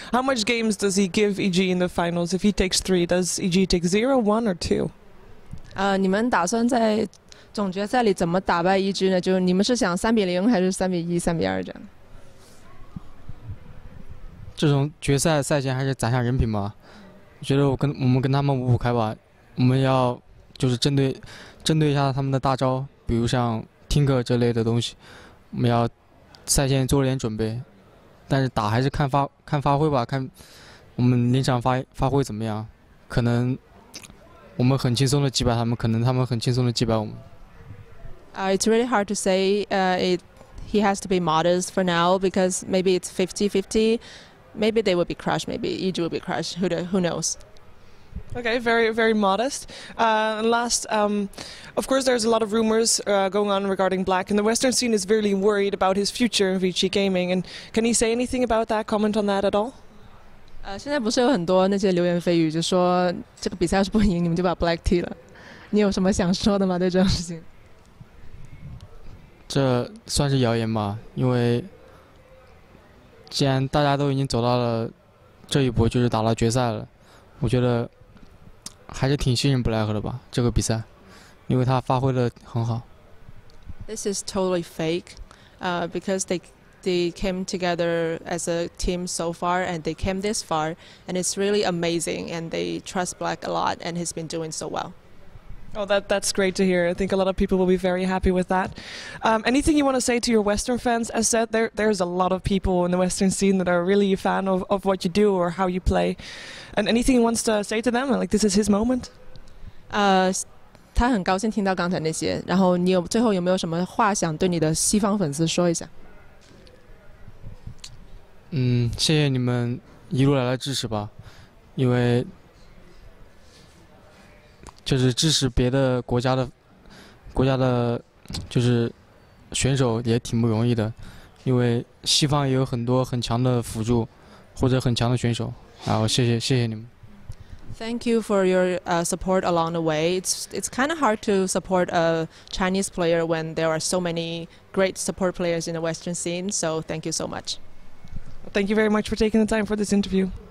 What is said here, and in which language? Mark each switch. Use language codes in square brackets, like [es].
[en] How much games does he give EG in the finals? If he takes 3, does EG take 0, 1, or 2? [zh] 你们打算在总决赛里怎么打败EG呢？就是你们是想3-0还是3-1、3-2这样？这种决赛赛前还是攒下人品吧。我觉得我们跟他们5-5开吧，我们要就是针对一下他们的大招，比如像 Tinker 这类的东西，我们要赛前做点准备。但是打还是看发挥吧，看我们临场发挥怎么样。可能我们很轻松的击败他们，可能他们很轻松的击败我们。 [en] It's really hard to say. He has to be modest for now because maybe it's 50-50. Maybe they will be crushed. Maybe EG will be crushed. Who knows? Okay, very, very modest. Last, of course, there's a lot of rumors going on regarding Black, and the Western scene is really worried about his future in VG Gaming. And can he say anything about that? Comment on that at all? [zh] 现在不是有很多那些流言蜚语，就说这个比赛要是不赢，你们就把 Black 踢了。你有什么想说的吗？对这种事情？这算是谣言吧，因为既然大家都已经走到了这一步，就是打到决赛了，我觉得还是挺信任布莱克的吧，这个比赛，因为他发挥的很好。 [en] This is totally fake, because they came together as a team so far, and they came this far, and it's really amazing, and they trust Black a lot, and he's been doing so well. Oh, that's great to hear. I think a lot of people will be very happy with that. Anything you want to say to your Western fans? As said, there's a lot of people in the Western scene that are really a fan of what you do or how you play. And anything he wants to say to them? Like, this is his moment? [zh] 他很高兴听到刚才那些，然后你最后有没有什么话想对你的西方粉丝说一下？谢谢你们一路来的支持吧，因为就是支持别的国家的，就是选手也挺不容易的，因为西方也有很多很强的辅助或者很强的选手，然后谢谢你们。 [en] Thank you for your support along the way. It's kind of hard to support a Chinese player when there are so many great support players in the Western scene. So thank you so much. Thank you very much for taking the time for this interview.